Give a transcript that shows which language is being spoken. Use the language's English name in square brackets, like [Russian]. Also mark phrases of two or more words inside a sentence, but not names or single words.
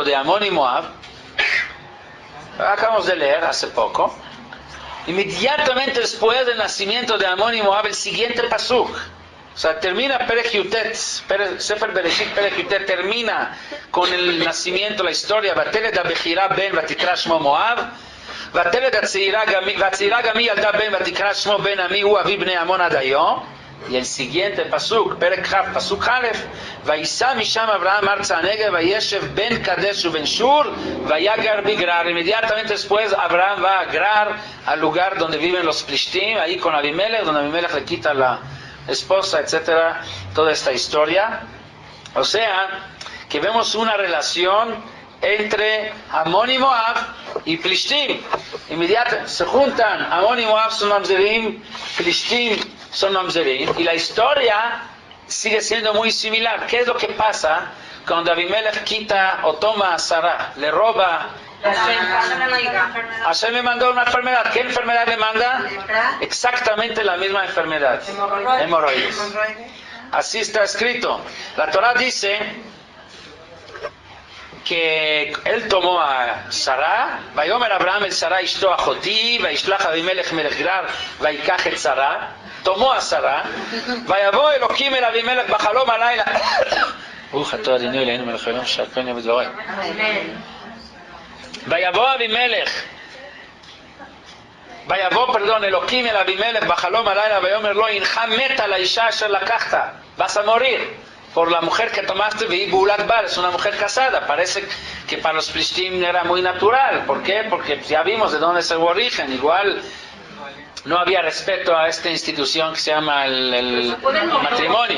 [Spanish] de Amón y Moab, acabamos de leer hace poco, inmediatamente después del nacimiento de Amón y Moab, el siguiente pasuk, o sea, termina [Hebrew] פרק יט ספר בראשית פרק יט [Spanish] termina con el nacimiento, la historia, [Hebrew] ותלד הבכירה בן ותקרא שמו מואב ותלד הצעירה גם היא ילדה בן ותקרא שמו בן עמי הוא אבי בני עמון עד היום. [Spanish] Y el siguiente pasuk, [Hebrew] פרק כ פסוק א ויסע משם אברהם ארצה הנגב וישב בין קדש ובין שור ויגר בגרר. [Spanish] Inmediatamente después Abraham va a Grar, al lugar donde viven los Plishtim, ahí con Abimelech, donde Abimelech le quita la esposa, etcétera, toda esta historia. O sea, que vemos una relación entre Amón y Moab y Plishtim. Inmediatamente se juntan, Amón y Moab son mamzerim, Plishtim son mamzerim, y la historia sigue siendo muy similar. ¿Qué es lo que pasa cuando Abimelech quita o toma a Sarah, le roba? Hashem le mandó una enfermedad. ¿Qué enfermedad le manda? Exactamente la misma enfermedad, hemorroides. Así está escrito. La Torah dice que él tomó a Sarah, [Hebrew] ויאמר אברהם אל שרה אשתו אחתי וישלח אבימלך מלך גרר ויקח את שרה. [Spanish] Tomó a Sarah, [Hebrew] ויבא אלהים אל אבימלך בחלום הלילה. ברוך אתה אדוני אלוהינו מלך העולם שהכל בדברי. ויבוא אלוקים אל אבימלך בחלום הלילה ויאמר לו הנך מת על האישה אשר לקחת, [Spanish] vas a morir por la mujer que tomaste, y [Hebrew] בעולת בעל [Spanish] es una mujer casada. Parece que para los Plishtim era muy natural. ¿Por qué? Porque ya vimos de dónde es su origen. Igual no había respeto a esta institución que se llama el matrimonio.